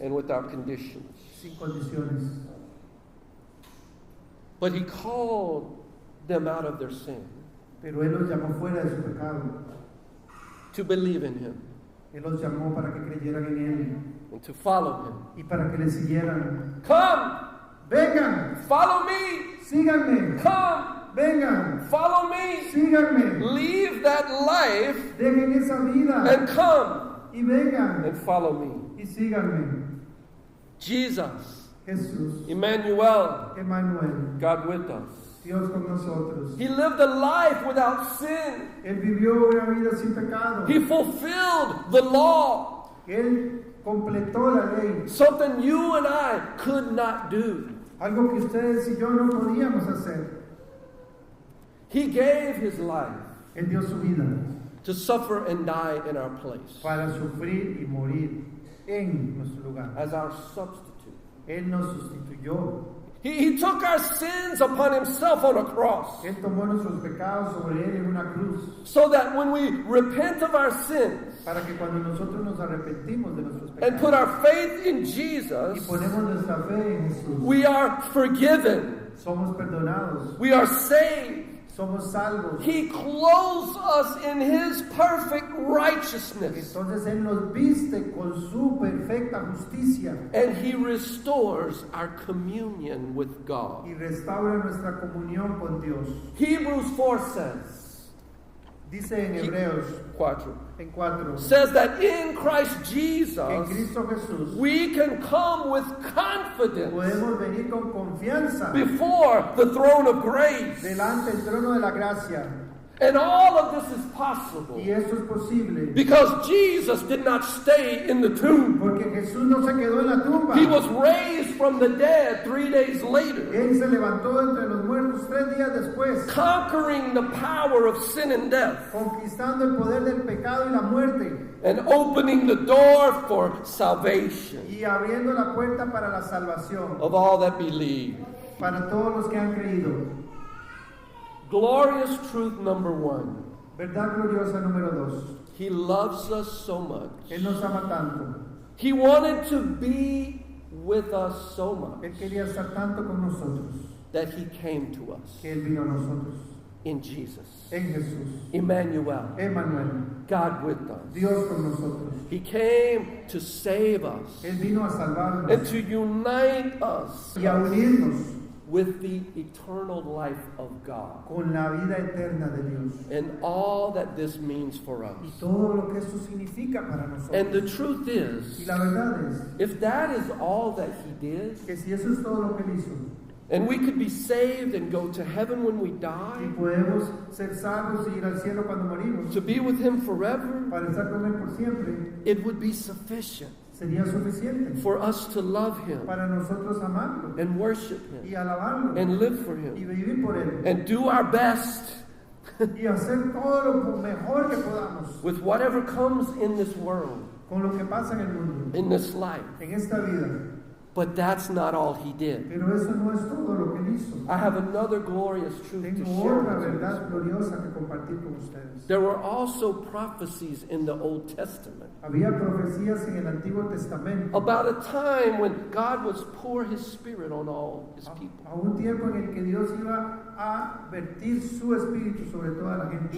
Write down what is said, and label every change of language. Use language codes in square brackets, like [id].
[en] and without conditions. [es] sin condiciones. [en] But he called them out of their sin. [es] Pero Él los llamó fuera de su pecado. [en] to believe in him [es] Él los llamó para que creyeran en Él [en] and to follow him. [es] y para que le siguieran. [en] Come, [es] Vengan, [en] follow me. [es] síganme, [en] Come, [es] vengan, [en] follow me. [es] síganme. [en] Leave that life [es] Dejen esa vida [en] and come [es] y vengan [en] and follow me. [es] y síganme. [en] Jesus, [es] Jesús, [en] Emmanuel, [es] Emmanuel, [en] God with us. [es] Dios con nosotros. [en] He lived a life without sin. [es] Él vivió una vida sin pecado. [en] He fulfilled the law, [es] Él completó la ley. [en] something you and I could not do. [es] Algo que ustedes y yo no podíamos hacer. [en] He gave his life [es] Él dio su vida [en] to suffer and die in our place [es] para sufrir y morir en nuestro lugar. [en] as our substitute. [es] Él nos sustituyó. [en] He took our sins upon himself on a cross [es] Él tomó nuestros pecados sobre Él en una cruz. [en] so that when we repent of our sins [es] Para que cuando nosotros nos arrepentimos de nuestros [en] and put [es] pecados [en] our faith in [es] y [en] Jesus, [es] ponemos nuestra fe en Jesús, [en] we are forgiven. [es] somos perdonados, [en] We are saved. [es] somos salvos. [en] He clothes us in his perfect righteousness. [es] Entonces Él nos viste con su perfecta justicia [en] And he restores our communion with God. [es] y restaura nuestra comunión con Dios. [en] Hebrews 4 says, [es] Dice en Hebreos [en] 4, [es] en 4 [en] says that in Christ [es] que en [en] Jesus [es] Cristo Jesús [en] we can come with confidence [es] podemos venir con confianza [en] before the throne of grace. [es] delante del trono de la gracia. [en] And all of this is possible [es] Y esto es posible [en] because Jesus did not stay in the tomb. [es] porque Jesús no se quedó en la tumba. [en] He was raised from the dead 3 days later, [es] Él se levantó entre los muertos 3 días después, [en] conquering the power of sin and death [es] conquistando el poder del pecado y la muerte [en] and opening the door for salvation [es] y abriendo la puerta para la salvación [en] of all that believe. [es] para todos los que han creído. [en] Glorious truth number 1. [es] Verdad gloriosa número 2. [en] He loves us so much. [es] Él nos ama tanto. [en] He wanted to be with us so much [es] Él quería estar tanto con nosotros [en] that he came to us [es] que Él vino a nosotros. [en] in Jesus. [es] En Jesús. [en] Emmanuel, [es] Emmanuel, [en] God with us. [es] Dios con nosotros. [en] He came to save us [es] Él vino a [en] and [es] salvarnos [en] to unite us [es] y a unirnos [en] with the eternal life of God [es] con la vida eterna de Dios. [en] and all that this means for us. [es] Y todo lo que esto significa para [en] And the [es] nosotros. [en] truth [es] Y [en] is, [es] la verdad es [en] if that is all that he did, [es] que si eso es todo lo que Él hizo, [en] and we could be saved and go to heaven when we [es] y [en] die, [es] podemos ser salvos y ir al cielo cuando morimos, [en] to be with him forever, [es] para estar con Él por siempre, [en] it would be sufficient [es] sería suficiente [en] for us to love him [es] para nosotros amarlo [en] and worship [es] y [en] him [es] alabarlo [en] and live for [es] y [en] him [es] vivir por Él [en] and do our best [es] y hacer todo lo mejor que podamos [en] with whatever comes in this world, [es] con lo que pasa en el mundo, [en] in this life. [es] en esta vida. [en] But that's not all he did. [es] Pero eso no es todo lo que Él hizo. [en] I have another glorious truth to [es] Tengo [en] share [es] otra [en] with you. [es] verdad gloriosa que compartir con ustedes. [en] There were also prophecies in the Old Testament [es] Había profecías en el Antiguo Testamento [en] about a time when God would pour his spirit on all his people. [es] a un tiempo en el que Dios iba a vertir su espíritu sobre toda la gente.